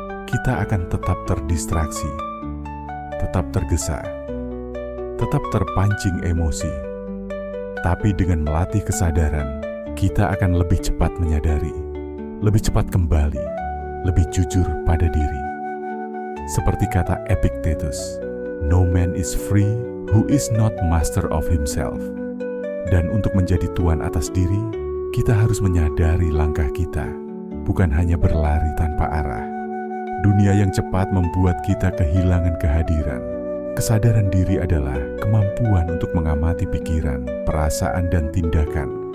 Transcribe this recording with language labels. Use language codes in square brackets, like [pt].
[id] Kita akan tetap terdistraksi, tetap tergesa, tetap terpancing emosi. Tapi dengan melatih kesadaran, kita akan lebih cepat menyadari, lebih cepat kembali, lebih jujur pada diri. Seperti kata [en] Epictetus, "No man is free who is not master of himself." [id] Dan untuk menjadi tuan atas diri, kita harus menyadari langkah kita, bukan hanya berlari tanpa arah. Dunia yang cepat membuat kita kehilangan kehadiran. Kesadaran diri adalah kemampuan untuk mengamati pikiran, perasaan, dan tindakan.